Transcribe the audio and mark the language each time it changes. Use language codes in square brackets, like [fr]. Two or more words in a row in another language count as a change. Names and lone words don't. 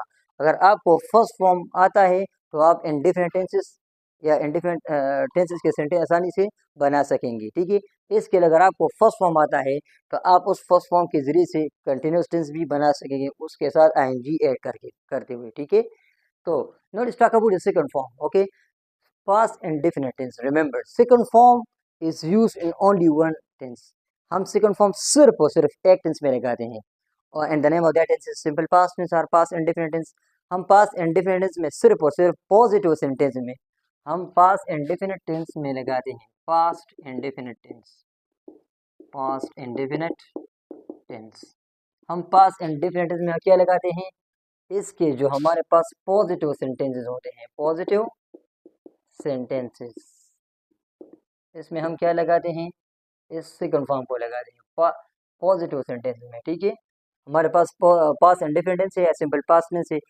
[hi] अगर आपको [en] first form [hi] आता है तो आप [en] indefinite tenses [hi] या [en] indefinite tenses [hi] के सेंटेंस आसानी से बना सकेंगे, ठीक है। इसके लिए अगर आपको [en] first form [hi] आता है तो आप उस [en] first form [hi] के जरिए से [en] continuous tense [hi] भी बना सकेंगे, उसके साथ [en] ing add [hi] करते हुए, ठीक है। [en] So now let's talk about the second form. Okay, past indefinite tense. Remember, second form is used in only one tense. हम second form [hi] सिर्फ और सिर्फ एक [en] tense [hi] में लगाते हैं, और [en] and the name of that tense is simple past tense or past indefinite tense. [hi] हम [en] past indefinite tense [hi] में सिर्फ और सिर्फ [en] positive sentence [hi] में हम [en] past indefinite tense [hi] में लगाते हैं, [en] past indefinite tense, past indefinite tense. [hi] हम [en] past indefinite tense [hi] में क्या लगाते हैं, इसके जो हमारे पास [en] positive sentences [hi] होते हैं, [en] positive sentences, [hi] इसमें हम क्या लगाते हैं, इस [en] second form [hi] को लगाते हैं [en] positive sentences [hi] में, ठीक है। हमारे पास [en] past independence [hi] है या [en] simple past tense [hi] है।